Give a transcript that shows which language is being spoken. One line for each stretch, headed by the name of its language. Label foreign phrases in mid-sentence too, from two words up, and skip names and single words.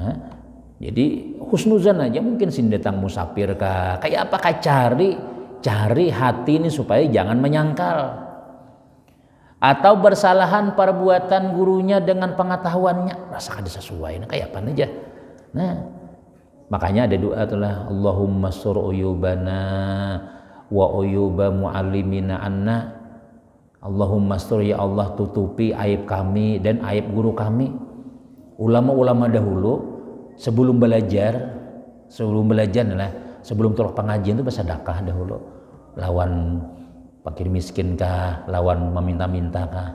Banjar: Jadi husnuzan aja mungkin sin datang musafir kayak apa cari hati ini supaya jangan menyangkal. Atau bersalahan perbuatan gurunya dengan pengetahuannya rasa kada sesuai. Nah kayak apa aja. Nah, makanya ada doa itulah
Arabic: اللهم استر عيوبنا وعيوب معلمينا عنا. اللهم استر يا الله
Banjar: tutupi aib kami dan aib guru kami. Ulama-ulama dahulu sebelum belajar adalah sebelum turun pengajian itu bersedekah dahulu. Lawan fakir miskin kah, lawan meminta-minta kah.